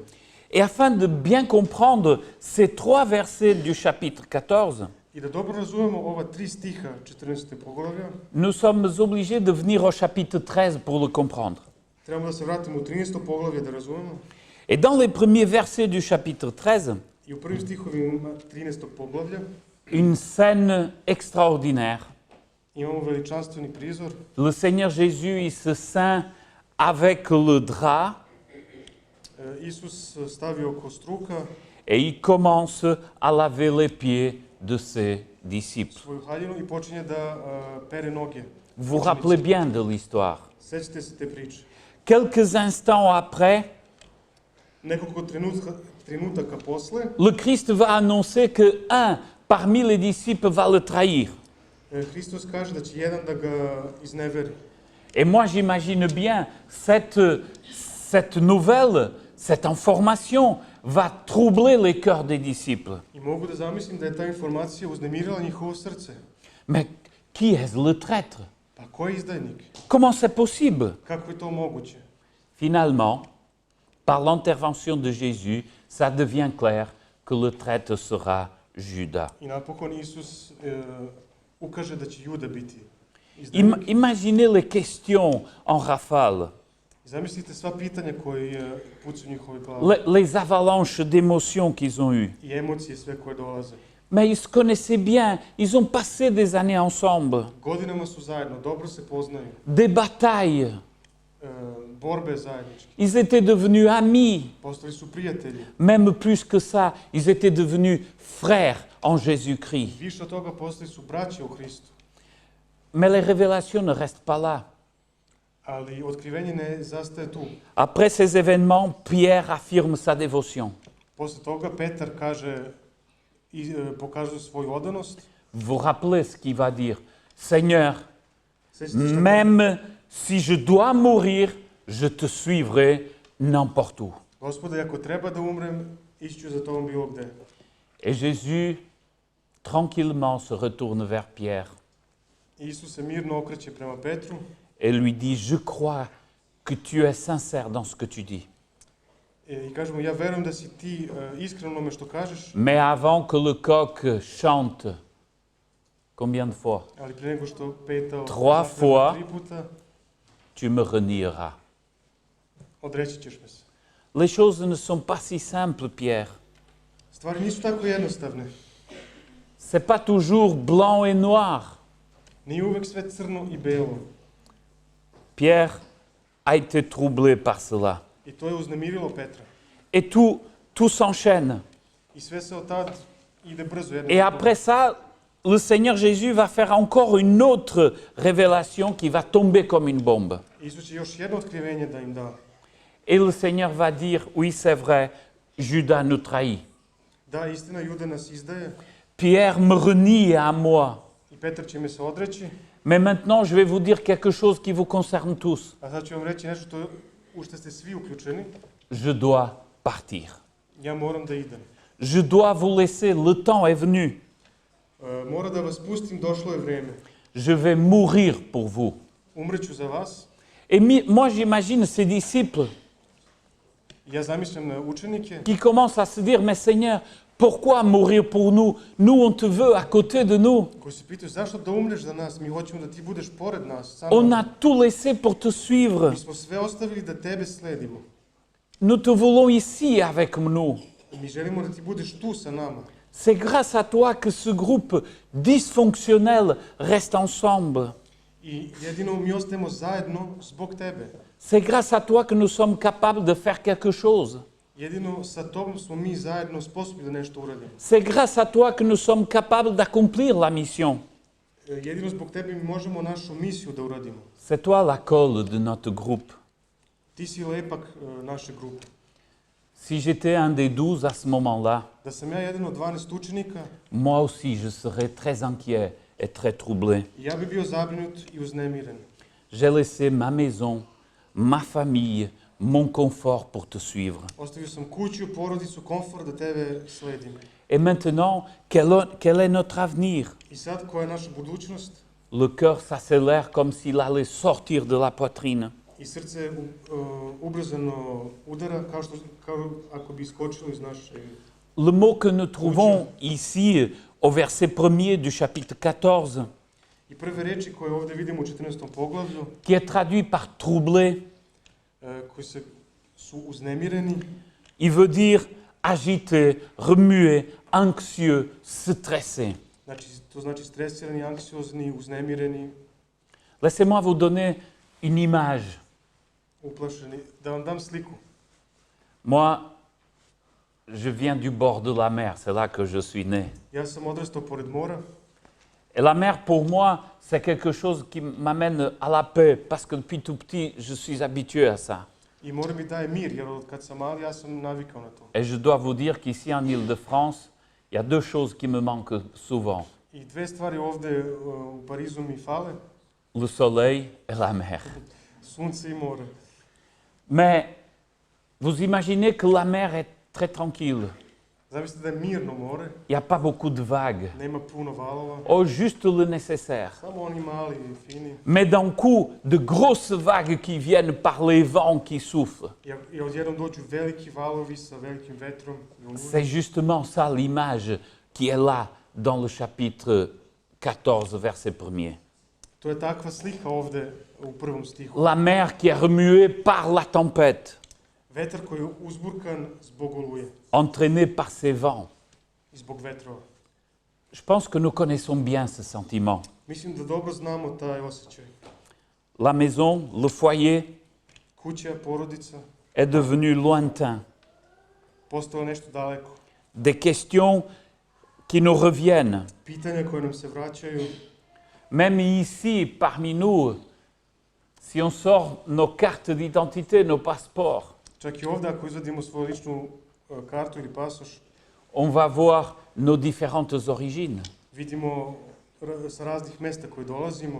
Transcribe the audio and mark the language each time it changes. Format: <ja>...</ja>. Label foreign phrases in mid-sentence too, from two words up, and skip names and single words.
<fr>Et afin de bien comprendre ces 3 versets du chapitre 14,</fr> <sr>I da dobro razumemo ova 3 stiha 14. poglavlja,</sr> <fr>nous sommes obligés de venir au chapitre 13 pour le comprendre.</fr> <sr>trebamo da se vratimo u 13. poglavlje da razumemo.</sr> <fr>Et dans les premiers versets du chapitre 13,</fr> <sr>I u prvim stihovima 13. poglavlja</sr> <fr>une scène extraordinaire.</fr> <sr>imamo veličanstveni prizor.</sr> <fr>Le Seigneur Jésus, il se ceint avec le drap</fr> <sr>Isus stavi oko struka</sr> <fr>et il commence à laver les pieds de ses disciples.</fr> <sr>svoju haljinu i počinje da pere noge.</sr> <fr>Vous vous rappelez bien de l'histoire.</fr> <sr>Sećate se te priče.</sr> <fr>Quelques instants après,</fr> <sr>Nekoliko trenutaka posle,</sr> <fr>le Christ va annoncer que un parmi les disciples va le trahir.</fr> <sr>Hristos kaže da će jedan da ga izneveri.</sr> <fr>Et moi, j'imagine bien cette nouvelle, cette information va troubler les cœurs des disciples.</fr> <sr>I mogu da zamislim da je ta informacija uznemirila njihovo srce.</sr> <fr>Mais qui est le traître?</fr> <sr>Pa ko je izdajnik?</sr> <fr>Comment c'est possible?</fr> <sr>Kako je to moguće?</sr> <fr>Finalement, par l'intervention de Jésus, ça devient clair que le traître sera Judas.</fr> <sr>I napokon Isus ukaže da će Juda biti izdajnik.</sr> <fr>Imaginez les questions en rafale,</fr> <sr>Zamislite sva pitanja koje pucu u njihove glave.</sr> <fr>les avalanches d'émotions qu'ils ont eues.</fr> <sr>I emocije sve koje dolaze.</sr> <fr>Mais ils se connaissaient bien, ils ont passé des années ensemble,</fr> <sr>Godinama su zajedno, dobro se poznaju.</sr> <fr>des batailles,</fr> <sr>Borbe zajedničke.</sr> <fr>ils étaient devenus amis,</fr> <sr>Postali su prijatelji.</sr> <fr>même plus que ça, ils étaient devenus frères en Jésus-Christ.</fr> <sr>Više od toga postali su braće u Hristu.</sr> <fr>Mais les révélations ne restent pas là.</fr> <sr>Ali otkrivenje ne zastaje tu.</sr> <fr>Après ces événements, Pierre affirme sa dévotion.</fr> <sr>Posle toga Petar kaže pokazuje svoju odanost.</sr> <fr>Vous vous rappelez ce qu'il va dire? Seigneur,</fr> <sr>Sećate šta kaže?</sr> <fr>même si je dois mourir, je te suivrai n'importe où.</fr> <sr>Gospode, ako treba da umrem, ići ću za tobom bilo gde.</sr> <fr>Et Jésus, tranquillement, se retourne vers Pierre</fr> <sr>Isus se mirno okreće prema Petru</sr> <fr>et lui dit, je crois que tu es sincère dans ce que tu dis.</fr> <sr>i kaže mu, ja verujem da si ti iskren u onome što kažeš,</sr> <fr>Mais avant que le coq chante, combien de fois?</fr> <sr>ali pre nego što petao</sr> <fr>3 fois.</fr> <sr>3 puta,</sr> <fr>Tu me renieras.</fr> <sr>odreći ćeš me se.</sr> <fr>Les choses ne sont pas si simples, Pierre.</fr> <sr>Stvari nisu tako jednostavne.</sr> <fr>C'est pas toujours blanc et noir.</fr> <sr>Nije uvek sve crno i belo.</sr> <fr>Pierre a été troublé par cela.</fr> <sr>I to je uznemirilo Petra.</sr> <fr>Et tout s'enchaîne.</fr> <sr>I sve se od tad ide brzo.</sr> <fr>Et après ça, le Seigneur Jésus va faire encore une autre révélation qui va tomber comme une bombe.</fr> <sr>Isus će još jedno otkrivenje da im da.</sr> <fr>Et le Seigneur va dire, oui, c'est vrai, Judas nous trahit.</fr> <sr>Da, istina, Juda nas izdaje</sr> <fr>Pierre me renie à moi.</fr> <sr>i Petar će me se odreći.</sr> <fr>Mais maintenant, je vais vous dire quelque chose qui vous concerne tous.</fr> <sr>A sad ću vam reći nešto u što ste svi uključeni.</sr> <fr>Je dois partir.</fr> <sr>Ja moram da idem.</sr> <fr>Je dois vous laisser, le temps est venu.</fr> <sr>Mora da vas pustim, došlo je vreme.</sr> <fr>Je vais mourir pour vous.</fr> <sr>Umreću za vas.</sr> <fr>Et moi, j'imagine ces disciples</fr> <sr>Ja zamišljam učenike</sr> <fr>qui commencent à se dire, mais Seigneur, pourquoi mourir pour nous? Nous, on te veut à côté de nous.</fr> <sr>koji se pitaju zašto da umreš za nas, mi hoćemo da ti budeš pored nas. Sa</sr> <fr>On</fr> <sr>nama.</sr> <fr>a tout laissé pour te suivre.</fr> <sr>Mi smo sve ostavili da tebe sledimo.</sr> <fr>Nous te voulons ici avec nous.</fr> <sr>Mi želimo da ti budeš tu sa nama.</sr> <fr>C'est grâce à toi que ce groupe dysfonctionnel reste ensemble.</fr> <sr>I jedino mi ostajemo zajedno zbog tebe.</sr> <fr>C'est grâce à toi que nous sommes capables de faire quelque chose.</fr> <sr>Jedino sa tobom smo mi zajedno sposobni da nešto uradimo.</sr> <fr>C'est grâce à toi que nous sommes capables d'accomplir la mission.</fr> <sr>Jedino zbog tebe mi možemo našu misiju da uradimo.</sr> <fr>C'est toi la colle de notre groupe.</fr> <sr>Ti si lepak naše grupe.</sr> <fr>Si j'étais un des 12 à ce moment-là,</fr> <sr>Da sam ja jedan od 12 učenika,</sr> <fr>moi aussi je serais très inquiet et très troublé.</fr> <sr>ja bi bio zabrinut i uznemiren.</sr> <fr>J'ai laissé ma maison, ma famille, mon confort pour te suivre.</fr> <sr>Ostavio sam kuću, porodicu, komfort da tebe sledim.</sr> <fr>Et maintenant, quel est notre avenir?</fr> <sr>I sad, koja je naša budućnost?</sr> <fr>Le cœur s'accélère comme s'il allait sortir de la poitrine.</fr> <sr>I srce ubrzano udara kao ako bi iskočilo iz naše...</sr> <fr>Le mot que nous trouvons ici au verset 1er du chapitre 14,</fr> <sr>I prve reči koje ovdje vidimo u 14. poglavlju,</sr> <fr>qui est traduit par troubler,</fr> <sr>koji su uznemireni,</sr> <fr>il veut dire agité, remué, anxieux, stressé.</fr> <sr>znači to znači stresirani, anksiozni, uznemireni,</sr> <fr>Laissez-moi vous donner une image.</fr> <sr>uplašeni. Da vam dam sliku.</sr> <fr>Moi, je viens du bord de la mer, c'est là que je suis né.</fr> <sr>Ja sam odrastao pored mora.</sr> <fr>Et la mer, pour moi, c'est quelque chose qui m'amène à la paix, parce que depuis tout petit, je suis habitué à ça.</fr> <sr>I more mi daje mir, jer od kad sam mali ja sam navikao na to.</sr> <fr>Et je dois vous dire qu'ici en Île-de-France, il y a deux choses qui me manquent souvent.</fr> <sr>I dve stvari ovdje u Parizu mi fale,</sr> <fr>Le soleil et la mer.</fr> <sr>sunce i more.</sr> <fr>Mais vous imaginez que la mer est très tranquille.</fr> <sr>Zamislite da je mirno more,</sr> <fr>Il n'y a pas beaucoup de vagues.</fr> <sr>nema puno valova,</sr> <fr>Oh, juste le nécessaire.</fr> <sr>samo oni mali i fini.</sr> <fr>Mais d'un coup, de grosses vagues qui viennent par les vents qui soufflent.</fr> <sr>I odjednom dođu veliki valovi sa velikim vetrom. I olujom.</sr> <fr>C'est justement ça l'image qui est là dans le chapitre 14, verset 1er.</fr> <sr>To je takva slika ovdje u prvom stihu.</sr> <fr>La mer qui est remuée par la tempête,</fr> <sr>Vetar koji je uzburkan zbog oluje</sr> <fr>entraînée par ces vents.</fr> <sr>i zbog vetrova.</sr> <fr>Je pense que nous connaissons bien ce sentiment.</fr> <sr>Mislim da dobro znamo taj osjećaj.</sr> <fr>La maison, le foyer</fr> <sr>Kuća, porodica,</sr> <fr>est devenu lointain.</fr> <sr>postalo nešto daleko.</sr> <fr>Des questions qui nous reviennent.</fr> <sr>Pitanja koje nam se vraćaju.</sr> <fr>Même ici, parmi nous, si on sort nos cartes d'identité, nos passeports,</fr> <sr>Čak i ovdje ako izvadimo svoju ličnu kartu ili pasoš,</sr> <fr>on va voir nos différentes origines.</fr> <sr>vidimo sa raznih mesta koje dolazimo.</sr>